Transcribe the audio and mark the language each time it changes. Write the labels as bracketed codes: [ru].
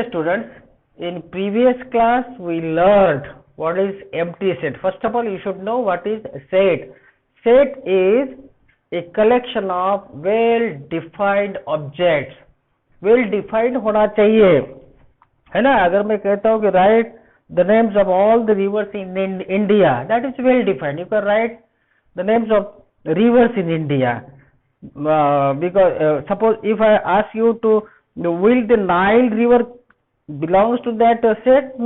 [en] students, in previous class we learned what is empty set. First of all, you should know what is set. Set is a collection of well defined objects. [hi] well defined होना चाहिए, है ना. अगर मैं कहता हूँ कि [en] write the names of all the rivers in India, that is well defined. You can write the names of rivers in India. Because suppose if I ask you to, will the Nile river belongs to that set?